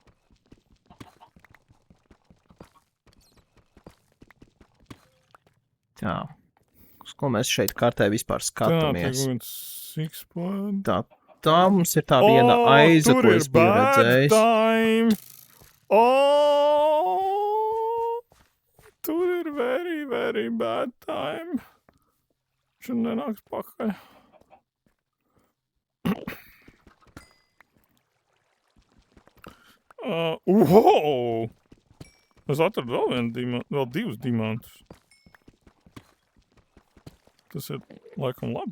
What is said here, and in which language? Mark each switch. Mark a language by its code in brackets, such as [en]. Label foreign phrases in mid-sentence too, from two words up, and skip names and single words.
[lv] Tā. Uz ko mēs šeit kartē vispār skatāmies? Tā mums ir tā viena aiza, ko es biju redzējis. Tur ir [en] very, very bad time. [lv] Viņš nenāks pakaļ. Wow! Es atradu vēl divus diamantus. Tas ir laikam labi.